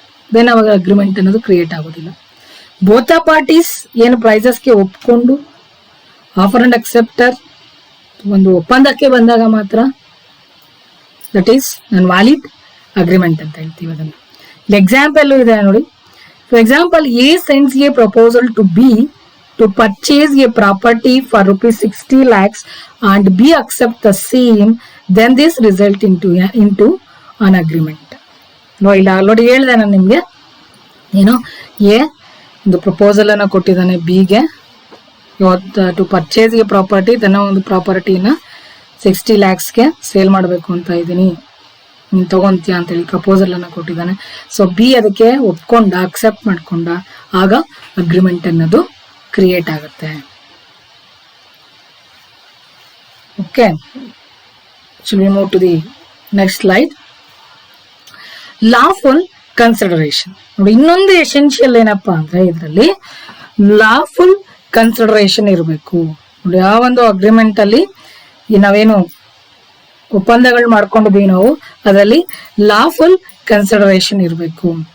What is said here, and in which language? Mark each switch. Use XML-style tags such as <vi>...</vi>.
<kn>Then ಅವಾಗ agreement ಅನ್ನೋದು create ಆಗೋದಿಲ್ಲ. ಬೋತ್ ಪಾರ್ಟೀಸ್ ಏನು ಪ್ರೈಸಸ್ಗೆ ಒಪ್ಕೊಂಡು ಆಫರ್ ಅಂಡ್ ಅಕ್ಸೆಪ್ಟರ್ ಒಂದು ಒಪ್ಪಂದಕ್ಕೆ ಬಂದಾಗ ಮಾತ್ರ</kn> <en>that is non valid agreement</en> <kn>ಅಂತ ಹೇಳ್ತೀವಿ ಅದನ್ನ. ಇಲ್ಲಿ ಎಕ್ಸಾಂಪಲ್ ಇದೆ ನೋಡಿ.</kn> <en>For example, A sends a proposal to B to purchase a property for rupees 60 lakhs and B accept the same, then this result into an agreement.</en> <kn>ಇಲ್ಲ already ಹೇಳಿದೆ ನಾನು ನಿಮ್ಗೆ, ಏನೋ ಎ ಒಂದು ಪ್ರಪೋಸಲ್ ಅನ್ನ ಕೊಟ್ಟಿದ್ದಾನೆ ಬಿಗೆ,</kn> <en>to purchase a property,</en> <kn>ತನ್ನ ಒಂದು ಪ್ರಾಪರ್ಟಿನ 60 lakhsಗೆ ಸೇಲ್ ಮಾಡಬೇಕು ಅಂತ ಇದ್ದೀನಿ, ನೀನು ತಗೊಂತೀಯ ಅಂತೇಳಿ ಪ್ರಪೋಸಲ್ ಅನ್ನ ಕೊಟ್ಟಿದ್ದಾನೆ. ಸೊ ಬಿ ಅದಕ್ಕೆ ಒಪ್ಕೊಂಡ, ಅಕ್ಸೆಪ್ಟ್ ಮಾಡ್ಕೊಂಡ, ಆಗ ಅಗ್ರಿಮೆಂಟ್ ಅನ್ನೋದು ಕ್ರಿಯೇಟ್ ಆಗುತ್ತೆ.</kn> <en>Okay, should we move to the next slide? Lawful consideration.</en> <kn>ನೋಡಿ, ಇನ್ನೊಂದು ಎಸೆನ್ಷಿಯಲ್ ಏನಪ್ಪಾ ಅಂದ್ರೆ ಇದರಲ್ಲಿ ಲಾಫುಲ್ ಕನ್ಸಿಡರೇಷನ್ ಇರಬೇಕು. ನೋಡಿ, ಆ ಒಂದು ಅಗ್ರಿಮೆಂಟ್ ಅಲ್ಲಿ ನಾವೇನು ಒಪ್ಪಂದಗಳು ಮಾಡ್ಕೊಂಡಿದೀವಿ ನಾವು, ಅದರಲ್ಲಿ ಲಾಫುಲ್ ಕನ್ಸಿಡರೇಷನ್ ಇರಬೇಕು.</kn>